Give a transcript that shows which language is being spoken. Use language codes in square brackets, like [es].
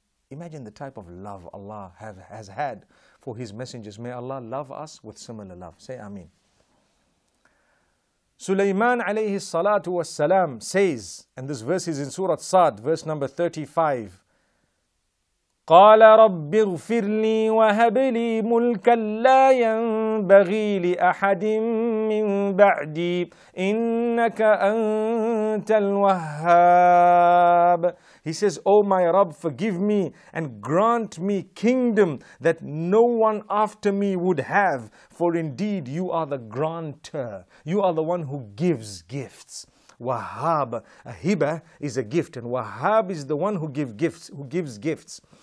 [en] Imagine the type of love Allah has had for His messengers. May Allah love us with similar love. Say Ameen. Sulaiman alayhi salatu wassalam says, and this verse is in Surah Sad, verse number 35. [ar] قال رب اغفر لي وهب لي ملكا لا ينبغي لأحد من بعدي إنك أنت الوهاب. [en] He says, Oh my Rabb, forgive me and grant me kingdom that no one after me would have, for indeed you are the granter. You are the one who gives gifts. Wahhab, a hiba is a gift, and Wahhab is the one who gives gifts.